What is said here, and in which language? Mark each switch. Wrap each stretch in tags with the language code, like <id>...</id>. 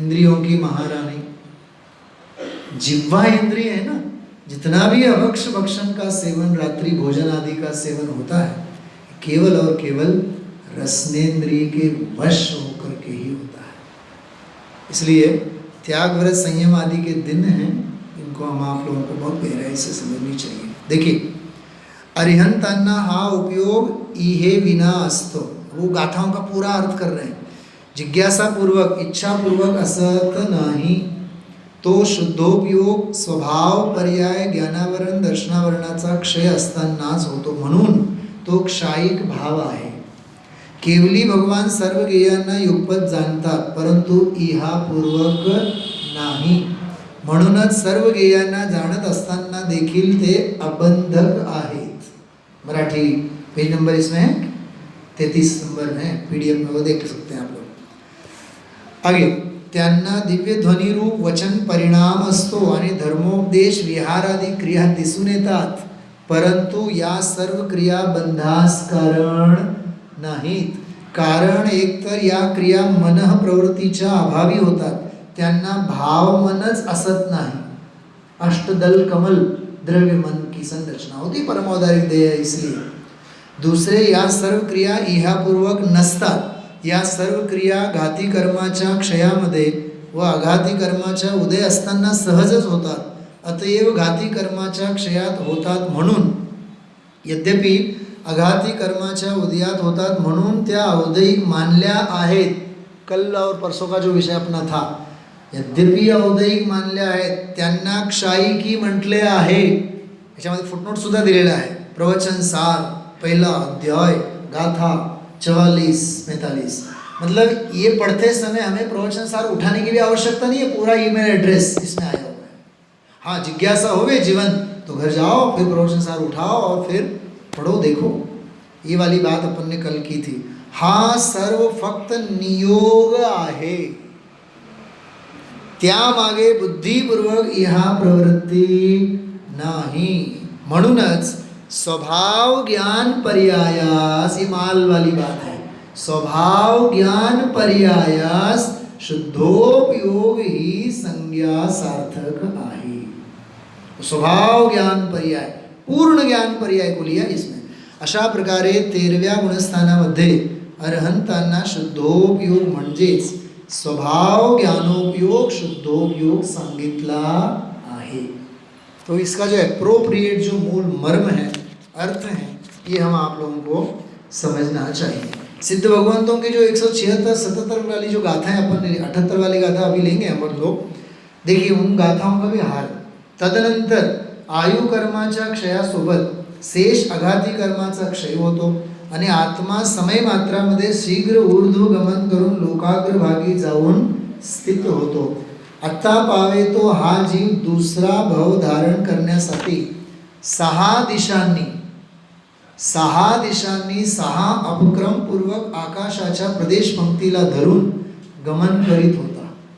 <hi>इंद्रियों की महारानी जिह्वा इंद्रिय है ना, जितना भी अभक्ष भक्षण का सेवन, रात्रि भोजन आदि का सेवन होता है, केवल और केवल रसनेन्द्रिय के वश होकर के ही होता है। इसलिए त्याग, व्रत, संयम आदि के दिन हैं, इनको हम आप लोगों को बहुत गहराई से समझनी चाहिए। देखिए,</hi> <mr>अरिहंताना हा उपयोग इहे विना असतो,</mr> <hi>वो गाथाओं का पूरा अर्थ कर रहे हैं।</hi> <mr>जिज्ञासा पूर्वक, इच्छा पूर्वक असत नाही, तो शुद्धोपयोग स्वभाव पर्याय ज्ञानावरण दर्शनावरणाचा क्षय असतानाच होतो, म्हणून तो क्षायिक भाव आहे। केवली भगवान सर्व गेयांना युगपत जाणतात, परंतु इहापूर्वक नाही, म्हणूनच सर्व गेयांना जाणत असताना देखील ते अबंधक आहेत।</mr> <hi>मराठी पेज नंबर इसमें है 33 नंबर में, PDF में, वो देख सकते हैं आप लोग।</hi> <mr>आगे, त्यांना दिव्य ध्वनिरूप वचन परिणाम असतो आणि धर्मोपदेश विहार आदी क्रिया दिसून येतात, परंतु या सर्व क्रिया बंधास कारण नाहीत। कारण एकतर या क्रिया मनः प्रवृत्तीच्या अभावी होतात, त्यांना भाव मनच असत नाही।</mr> <hi>अष्टदल कमल द्रव्य मन की संरचना होती परमौदारिक देह, इसलिए।</hi> <mr>दूसरे, या सर्व क्रिया इहापूर्वक नसतात, या सर्व क्रिया घाती कर्माच्या क्षयामध्ये व अघाती कर्माच्या उदय असताना सहजच होतात, अतएव घाती कर्माच्या क्षयात होतात म्हणून, यद्यपि अघाती कर्माच्या उदयात होतात म्हणून त्या औदयिक मानल्या आहेत।</mr> <hi>कल और परसों का जो विषय अपना था,</hi> <mr>यद्यपि औदयिक मानल्या आहेत, त्यांना क्षायिकी म्हटले आहे। याच्यामध्ये फुटनोट सुद्धा दिलेला आहे।</mr> <hi>प्रवचन सार, पहला अध्याय, गाथा 44-45। मतलब ये पढ़ते समय हमें प्रवचन सार उठाने की भी आवश्यकता नहीं है, पूरा ईमेल एड्रेस इसमें आया हुआ है। हाँ, जिज्ञासा होवे जीवन तो घर जाओ, फिर प्रवचन सार उठाओ और फिर पढ़ो, देखो। ये वाली बात अपन ने कल की थी।</hi> <mr>हा सर्व फक्त नियोग आहे, त्यामागे बुद्धिपूर्वक इहा प्रवृत्ती नाही। म्हणूनच स्वभाव ज्ञान पर्यायास,</mr> <hi>ये माल वाली बात है,</hi> <mr>स्वभाव ज्ञान पर्यायास शुद्धोपयोग ही संज्ञा सार्थक आहे।</mr> <hi>स्वभाव ज्ञान पर्याय, पूर्ण ज्ञान पर्याय को लिया इसमें।</hi> <mr>अशा प्रकारे 13व्या गुणस्थानामध्ये अरहंतांना शुद्धोपयोग म्हणजेच स्वभाव ज्ञानोपयोग शुद्धोपयोग सांगितला आहे।</mr> <hi>तो इसका जो एप्रोप्रिएट जो मूल मर्म है, अर्थ है, ये हम आप लोगों को समझना चाहिए। सिद्ध भगवंतों की जो 176-77 वाली जो गाथाएं अपन 78 वाली गाथा अभी लेंगे हम लोग, देखिए उन गाथाओं का भी हार।</hi> <mr>तदनंतर आयु कर्माच्या क्षयासोबत शेष अघाती कर्माचा क्षय होतो आणि आत्मा समय मात्रामध्ये शीघ्र ऊर्ध्वगमन करून लोकाग्रभागी जाऊन स्थित होतो। आता पावे तो हा जीव दुसरा भव धारण करण्यासाठी 6 दिशांनी 6 अपक्रमपूर्वक आकाशाच्या प्रदेश पंक्तीला धरून गमन करीत होता।</mr>